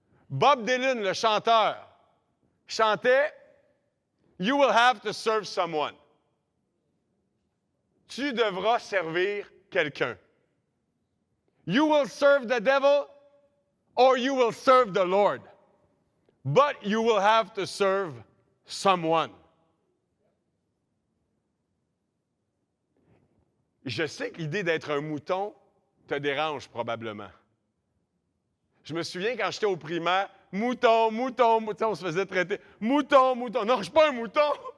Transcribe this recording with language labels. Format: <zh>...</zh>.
<fr>Bob Dylan, le chanteur, chantait «</fr> <en>You will have to serve someone ».</en> <fr>Tu devras servir quelqu'un.</fr> <en>You will serve the devil or you will serve the Lord. But you will have to serve someone.</en> <fr>Je sais que l'idée d'être un mouton te dérange probablement. Je me souviens quand j'étais au primaire, mouton, mouton, mouton, on se faisait traiter. Mouton, mouton. Non, je ne suis pas un mouton.</fr>